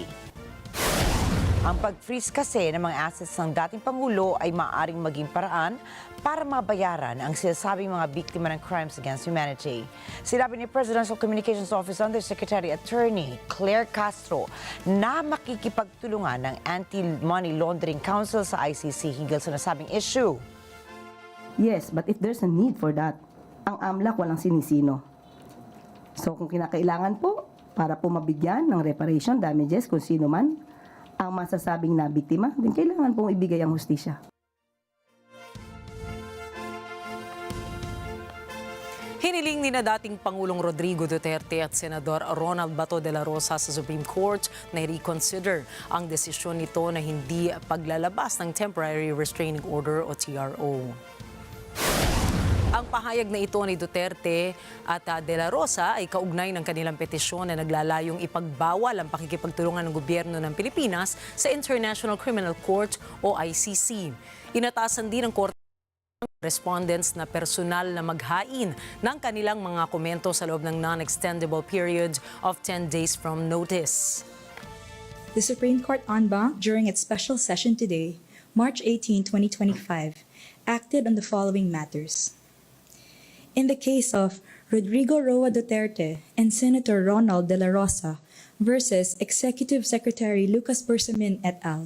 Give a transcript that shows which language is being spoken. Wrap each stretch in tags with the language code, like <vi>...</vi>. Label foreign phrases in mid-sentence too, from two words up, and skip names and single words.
<tl>Ang pag-freeze kasi ng mga assets ng dating Pangulo ay maaaring maging paraan para mabayaran ang sinasabing mga biktima ng</tl> <en>crimes against humanity.</en> <tl>Sinabi ni Presidential Communications Office Undersecretary Attorney Claire Castro na makikipagtulungan ng Anti-Money Laundering Council sa ICC hinggil sa nasabing issue.</tl> <en>Yes, but if there's a need for that,</en> <tl>ang AMLAC walang sinisino. So kung kinakailangan po para po mabigyan ng</tl> <en>reparation damages</en> <tl>kung sino man ang masasabing na biktima, din kailangan pong ibigay ang hustisya. Hiniling ni na dating Pangulong Rodrigo Duterte at Senador Ronald Bato de la Rosa sa Supreme Court na i-reconsider ang desisyon nito na hindi paglalabas ng</tl> <en>Temporary Restraining Order</en> <tl>o TRO. Ang pahayag na ito ni Duterte at de la Rosa ay kaugnay ng kanilang petisyon na naglalayong ipagbawal ang pakikipagtulungan ng gobyerno ng Pilipinas sa International Criminal Court o ICC. Inatasan din ng Korte ng respondents na personal na maghain ng kanilang mga komento sa loob ng</tl> <en>non-extendable period of 10 days from notice. The Supreme Court en banc, during its special session today, March 18, 2025, acted on the following matters. In the case of Rodrigo Roa Duterte and Senator Ronald de la Rosa versus Executive Secretary Lucas Bersamin et al.</en>